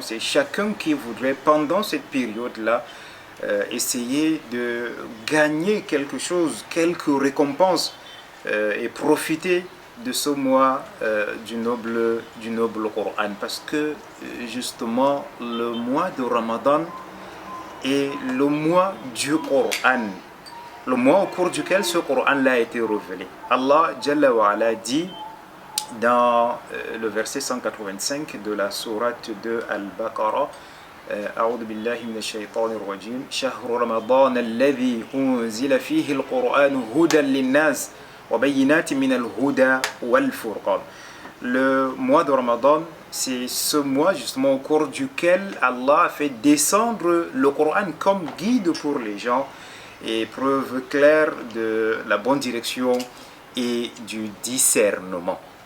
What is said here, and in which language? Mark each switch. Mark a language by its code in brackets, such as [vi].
[fr] C'est chacun qui voudrait, pendant cette période-là, essayer de gagner quelque chose, quelques récompenses, et profiter de ce mois du noble Coran, parce que justement le mois de Ramadan est le mois du Coran, le mois au cours duquel ce Coran-là a été révélé. Allah Jalla wa Ala dit dans le verset 185 de la sourate de Al-Baqarah: [ar] أعوذ بالله من الشيطان الرجيم شهر رمضان الذي أنزل فيه القرآن هدى للناس وبينات من الهدى والفرقان. [fr] Le mois de Ramadan, c'est ce mois justement au cours duquel Allah a fait descendre le Coran comme guide pour les gens et preuve claire de la bonne direction et du discernement.